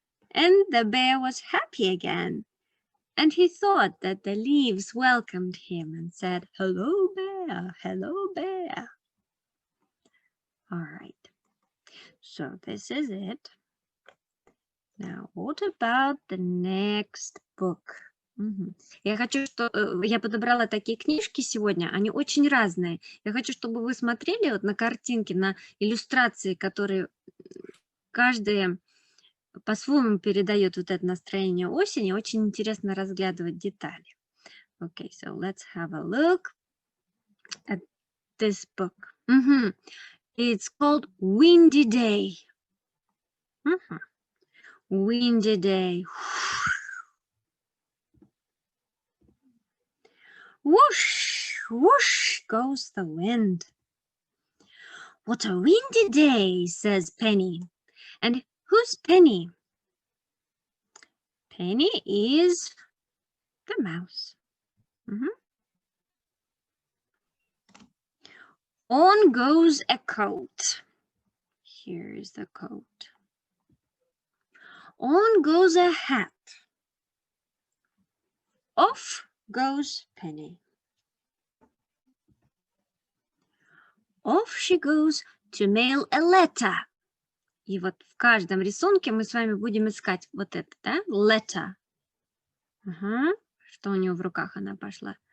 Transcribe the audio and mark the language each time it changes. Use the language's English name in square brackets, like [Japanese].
[English] And the bear was happy again. And he thought that the leaves welcomed him and said, hello, bear, hello, bear. All right. So this is it. Now, what about the next book? [Russian] Я подобрала такие книжки сегодня, они очень разные. Я хочу, чтобы вы смотрели вот на картинки, на иллюстрации, которые каждая по-своему передает вот это настроение осени. Очень интересно разглядывать детали. [English] Okay, so let's have a look at this book. It's called Windy Day. Windy day. Whoosh, whoosh goes the wind. What a windy day, says Penny. And who's Penny? Penny is the mouse. On goes a coat. Here is the coat. On goes a hat. Off goes Penny. Off she goes to mail a letter. [Russian] И вот в каждом рисунке мы с вами будем искать вот это, да? [English] Letter. [Russian] Что у нее в руках она пошла?